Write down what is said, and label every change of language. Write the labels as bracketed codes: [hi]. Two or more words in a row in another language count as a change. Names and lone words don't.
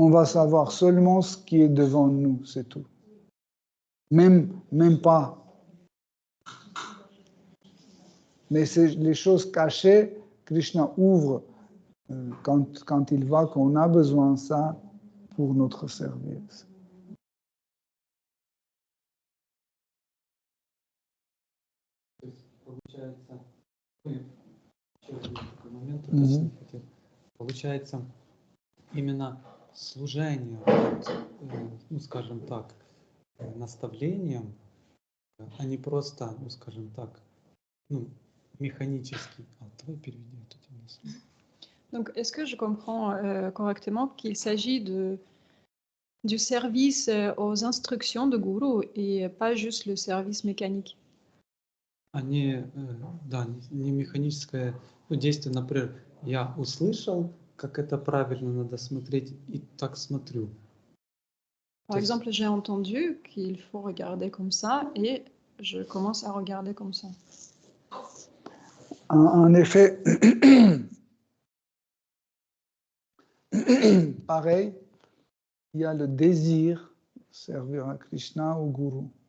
[fr] on va savoir seulement ce qui est devant nous, c'est tout. Même pas. Mais c'est les choses cachées, Krishna ouvre quand il voit qu'on a besoin de ça pour notre service. [ru] Получается, еще один такой момент уточнить хотел. Получается, именно служение, ну, скажем так, наставлением, а не просто, ну, скажем так, ну, mécaniquement. Давай переведи эту тему. [fr] Donc, est-ce que je comprends correctement qu'il s'agit du service aux instructions de gourou et pas juste le service mécanique? [ru] Они, да, не механическое действие, например, я услышал, как это правильно надо смотреть, и так смотрю. [fr] Par exemple, j'ai entendu qu'il faut regarder comme ça et je commence à regarder comme ça. En effet, pareil, il y a le désir de servir à Krishna au Guru.